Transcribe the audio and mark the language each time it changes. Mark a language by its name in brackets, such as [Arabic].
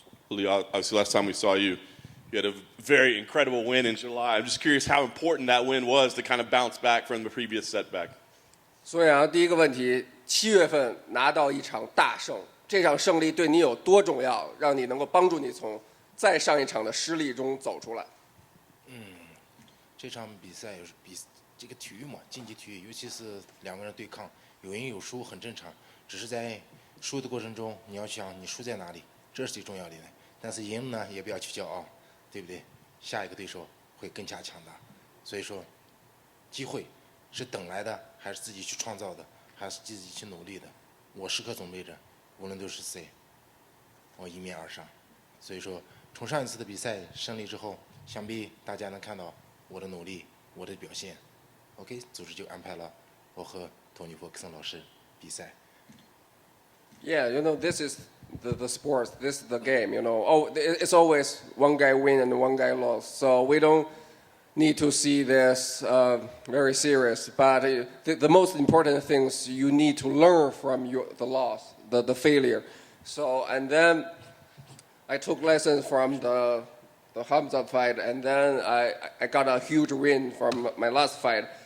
[English] Li, obviously last time we saw you, you had a very incredible win in July. I'm just curious how important that win was to kind of bounce back from the previous setback. [Chinese] 所以啊，第一个问题，7月份拿到一场大胜，这场胜利对你有多重要，让你能够帮助你从再上一场的失利中走出来？这场比赛这个体育嘛，竞技体育，尤其是两个人对抗，有赢有输很正常。只是在输的过程中，你要想你输在哪里，这是最重要的。但是赢呢，也不要去骄傲，对不对？下一个对手会更加强大。所以说，机会是等来的，还是自己去创造的，还是自己去努力的？我时刻准备着，无论都是谁，我迎面而上。所以说，从上一次的比赛胜利之后，想必大家能看到我的努力，我的表现。 OK， 组织就安排了我和托尼·弗克森老师比赛。 [English] Yeah, this is the sport. This is the game. It's always one guy win and one guy lost. So we don't need to see this very serious. But the most important things you need to learn from the loss, the failure. So and then I took lessons from the Hamza fight, and then I got a huge win from my last fight.